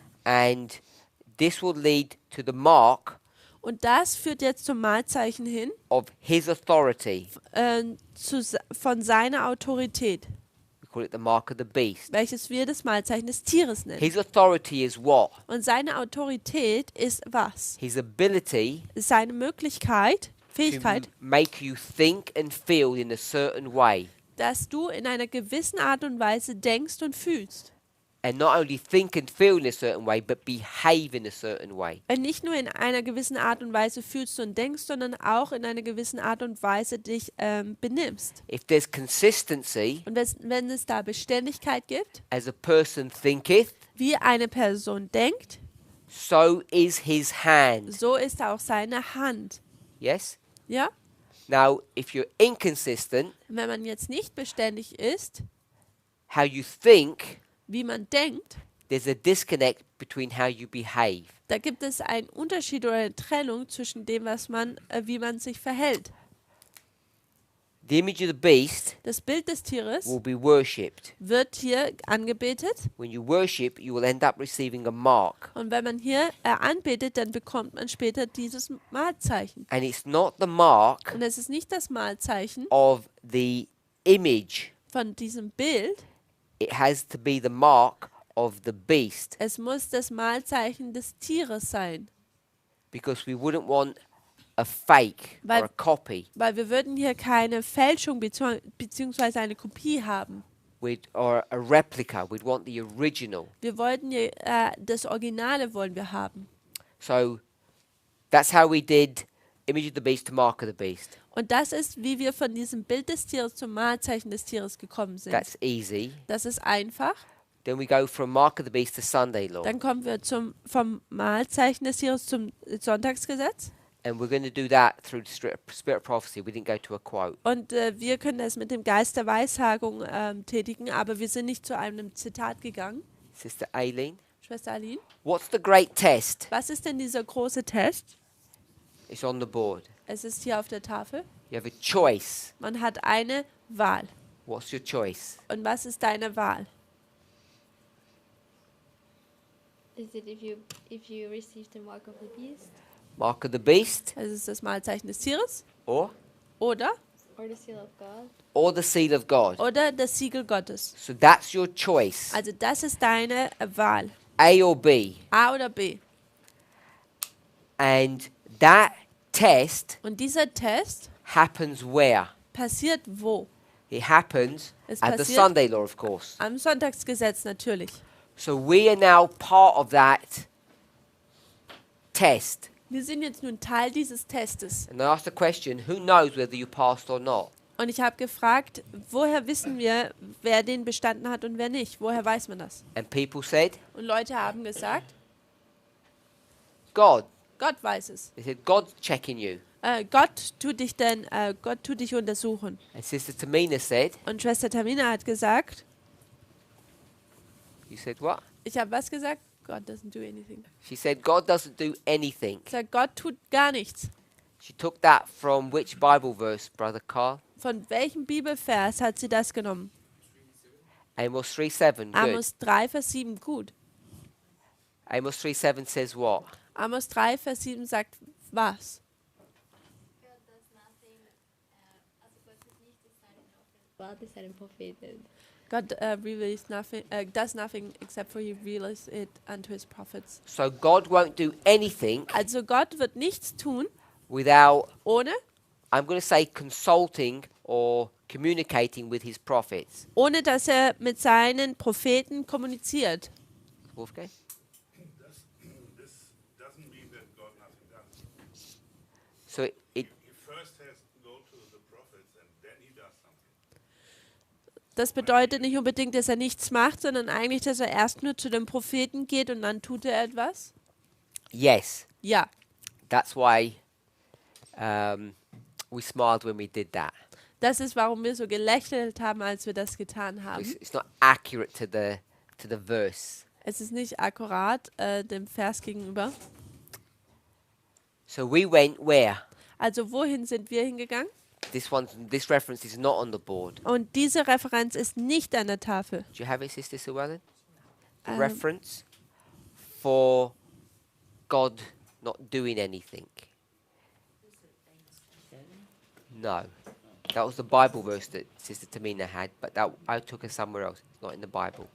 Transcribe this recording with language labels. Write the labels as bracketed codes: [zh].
[en] And this will lead to the mark [de] Und das führt jetzt zum Malzeichen hin [en] of his authority. [de] von seiner Autorität, [en] We call it the mark of the beast. [de] welches wir das Malzeichen des Tieres nennen. [en] His authority is what? [de] Und seine Autorität ist was? [en] His ability [de] Seine Möglichkeit, [en] to [de] Fähigkeit, [en] make you think and feel in a certain way. [de] dass du in einer gewissen Art und Weise denkst und fühlst. [en] And not only think and feel in a certain way, but behave in a certain way. [de] Und nicht nur in einer gewissen Art und Weise fühlst und denkst, sondern auch in einer gewissen Art und Weise dich benimmst. [en] If there's consistency, [de] Und wenn es da Beständigkeit gibt, [en] as a person thinketh, [de] wie eine Person denkt, [en] so is his hand. [de] so ist auch seine Hand. [en] Yes? [de] Ja? [en] Now, if you're inconsistent, [de] Wenn man jetzt nicht beständig ist, [en] how you think, [de] wie man denkt, [en] there's a disconnect between how you behave. [de] da gibt es einen Unterschied oder eine Trennung zwischen dem, wie man sich verhält. [en] The image of the beast [de] Das Bild des Tieres [en] will be worshipped. [de] wird hier angebetet [en] When you worship, you will end up receiving a mark. [de] und wenn man hier anbetet, dann bekommt man später dieses Malzeichen. [en] And it's not the mark [de] Und es ist nicht das Malzeichen [en] of the image, [de] von diesem Bild, [en] it has to be the mark of the beast. [de] es muss das Malzeichen des Tieres sein. [en] Because we wouldn't want a fake [de] Weil- [en] or a copy [de] Weil wir würden hier keine Fälschung beziehungsweise eine Kopie haben. [en] or a replica. We'd want the original. [de] Wir wollten hier, das Originale wollen wir haben. [en] So that's how we did image of the beast to mark of the beast. [de] Und das ist, wie wir von diesem Bild des Tieres zum Malzeichen des Tieres gekommen sind. [en] That's easy. [de] Das ist einfach. [en] Then we go from mark of the beast to Sunday law. [de] Dann kommen wir vom Malzeichen des Tieres zum Sonntagsgesetz. [en] And we're going to do that through the spirit of prophecy. We didn't go to a quote. [de] Und wir können das mit dem Geist der Weissagung tätigen, aber wir sind nicht zu einem Zitat gegangen. [en] Sister Aileen, [de] Schwester Aline, [en] what's the great test? [de] was ist denn dieser große Test? [en] It's on the board. [de] Es ist hier auf der Tafel. [en] You have a choice. [de] Man hat eine Wahl. [en] What's your choice? [de] Und was ist deine Wahl? [en] Is it if you receive the mark of the beast Mark of the beast [de] Es ist das Malzeichen des Tieres [en] or [de] oder [en] or the seal of God? the seal of God? [de] oder das Siegel Gottes. [en] So that's your choice. [de] Also das ist deine Wahl. [en] A or B. [de] A oder B. [en] And that test [de] Und dieser Test [en] happens where? [de] passiert wo? [en] It happens [de] Es [en] at the [de] passiert- [en] Sunday law, of course. [de] Am Sonntagsgesetz natürlich. [en] So we are now part of that test. [de] Wir sind jetzt nun Teil dieses Testes. [en] And I asked the question, who knows whether you passed or not? [de] Und ich habe gefragt, woher wissen wir, wer den bestanden hat und wer nicht? Woher weiß man das? [en] And people said, [de] Und Leute haben gesagt, [en] God. [de] Gott weiß es. [en] They said, God's checking you. [de] Gott tut dich untersuchen. [en] And Sister Tamina said, [de] Und Schwester Tamina hat gesagt, [en] you said what? [de] ich habe was gesagt? [en] God doesn't do anything. She said, God doesn't do anything. [de] Ich sage, Gott tut gar nichts. [en] She took that from which Bible verse, Brother Carl? [de] Von welchem Bibelvers hat sie das genommen? [en] Amos 3:7. Good. [de] Amos 3, Vers 7, gut. [en] Amos 3:7 says what? [de] Amos 3, Vers 7 sagt was? Gott ist ein Prophet. [en] God does nothing except for he reveals it unto his prophets. So God won't do anything [de] Also Gott wird nichts tun, [en] without, [de] ohne [en] I'm going to say, consulting or communicating with his prophets. [de] dass er mit seinen Propheten kommuniziert. [en] Wolfgang? This doesn't mean that God nothing does. So it He first has to go to the prophets and then he does something. [de] Das bedeutet nicht unbedingt, dass er nichts macht, sondern eigentlich, dass er erst nur zu den Propheten geht und dann tut er etwas. [en] yes, [de] Ja, [en] that's why we smiled when we did that. [de] das ist, warum wir so gelächelt haben, als wir das getan haben. [en] It's not accurate to the verse. [de] Es ist nicht akkurat dem Vers gegenüber. [en] So we went where? [de] Also wohin sind wir hingegangen? [en] This reference is not on the board. [de] Und diese Referenz ist nicht an der Tafel. [en] Do you have it, Sister Llewellyn? The Um, reference for God not doing anything. No. That was the Bible verse that Sister Tamina had, but that I took her somewhere else. It's not in the Bible.